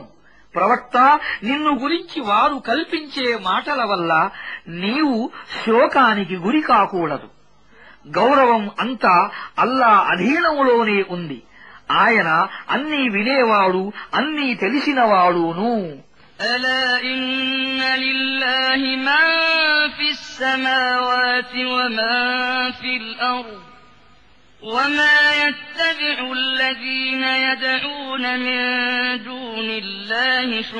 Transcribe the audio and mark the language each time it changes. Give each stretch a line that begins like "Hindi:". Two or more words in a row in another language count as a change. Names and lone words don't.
Telugu: ప్రవక్త, నిన్ను గురించి వారు కల్పించే మాటల వల్ల నీవు శోకానికి గురి కాకూడదు. గౌరవం అంతా అల్లా అధీనంలోనే ఉంది. ఆయన అన్నీ వినేవాడు, అన్నీ తెలిసినవాడును.
Arabic: ألا إن لله من في السماوات ومن في الأرض وما يتبع الذين يدعون من دون الله